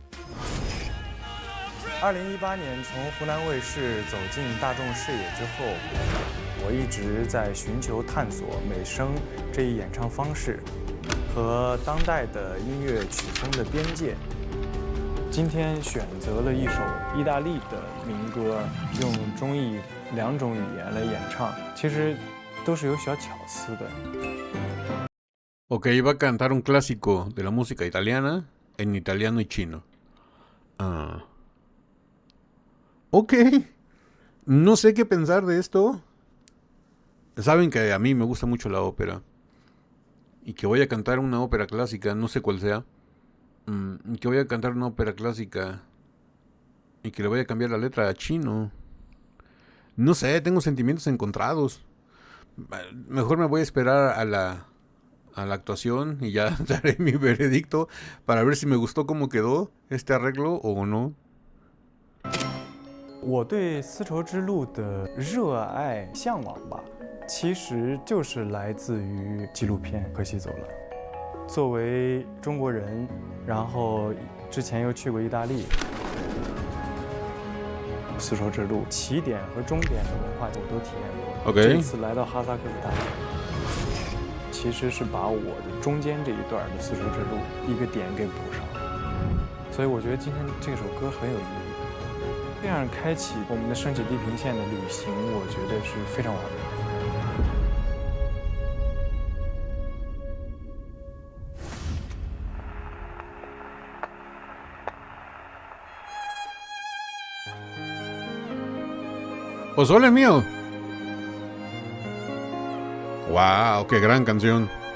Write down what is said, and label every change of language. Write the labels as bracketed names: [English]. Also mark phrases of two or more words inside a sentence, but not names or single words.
[Chinese] 2018 年从湖南卫视走进大众视野之后，我一直在寻求探索美声这一演唱方式和当代的音乐曲风的边界。今天选择了一首意大利的民歌，用中意2种语言来演唱，其实都是有小巧思的。 [Spanish] Ok, iba a cantar un clásico de la música italiana en italiano y chino. Ok. No sé qué pensar de esto. Saben que a mí me gusta mucho la ópera. Y que voy a cantar una ópera clásica, no sé cuál sea. Que voy a cantar una ópera clásica. Y que le voy a cambiar la letra a chino. No sé, tengo sentimientos encontrados. Mejor me voy a esperar a la actuación y ya daré mi veredicto para ver si me gustó cómo quedó este arreglo o no. [Chinese] 我对丝绸之路的热爱、向往吧，其实就是来自于纪录片《荷西走了》。作为中国人，然后之前又去过意大利，丝绸之路起点和终点的文化我都体验过。 OK 这次来到哈萨克斯坦，其实是把我的中间这一段的丝绸之路一个点给补上，所以我觉得今天这首歌很有意义。这样开启我们的升起地平线的旅行，我觉得是非常完美。 [Spanish] Pozole mío. Wow, qué gran canción.